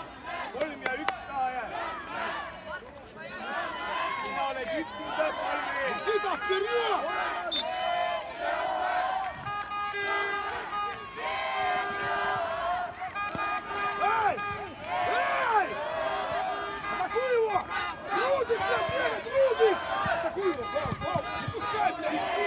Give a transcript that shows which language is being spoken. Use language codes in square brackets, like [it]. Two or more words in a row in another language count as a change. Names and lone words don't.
[et] 3 ja 1 taha jääb. Sina oled üksinda palmi ees. [ru] Никита, вперед! Эй! Эй! Атакуй его! Рудик, блядь, бегает, Рудик! Атакуй его, Павел, Павел, не пускай, блядь!